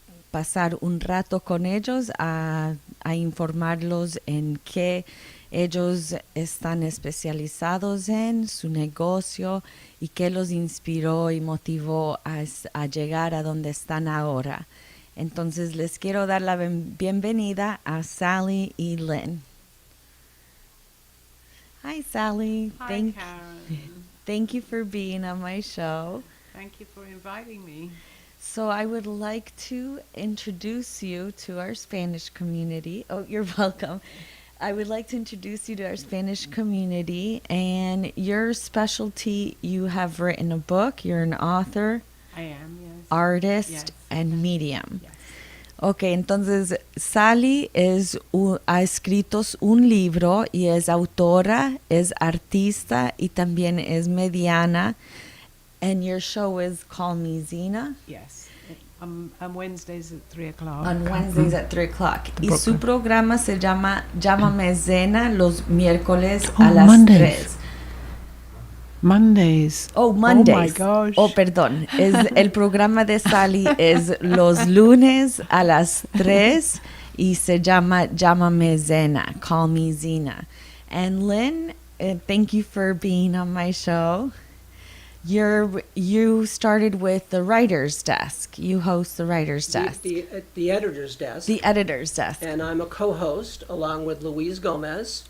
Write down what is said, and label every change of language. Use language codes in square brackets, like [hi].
[es] pasar un rato con ellos a informarlos en qué ellos están especializados en su negocio y qué los inspiró y motivó a llegar a donde están ahora. Entonces les quiero dar la bienvenida a Sally y Lynn. [en] Hi, Sally. Hi, Karen. Thank you for being on my show. Thank you for inviting me. So I would like to introduce you to our Spanish community. Oh, you're welcome. I would like to introduce you to our Spanish community, and your specialty, you have written a book, you're an author, I am, yes. artist, Yes. and medium. Yes. [es] Ok, entonces Sally ha escrito un libro y es autora, es artista y también es mediana. [en] And your show is Call Me Zena? Yes. On Wednesdays at 3 o'clock. On Wednesdays at 3 o'clock. [es] Y [en] Brooklyn. [es] su programa se llama Llámame Zena los miércoles [en] Oh, [es] a las [en] Mondays. [es] 3. [en] Mondays. Oh, Mondays. Oh, my gosh. [es] Oh, perdón. El programa de Sally es los lunes a las 3 y se llama Llámame Zena, Call Me Zena. [en] And Lynn, thank you for being on my show. You started with the Writer's Desk. You host the Writer's Desk. The editor's desk. The Editor's Desk. And I'm a co-host along with Luis Gomez.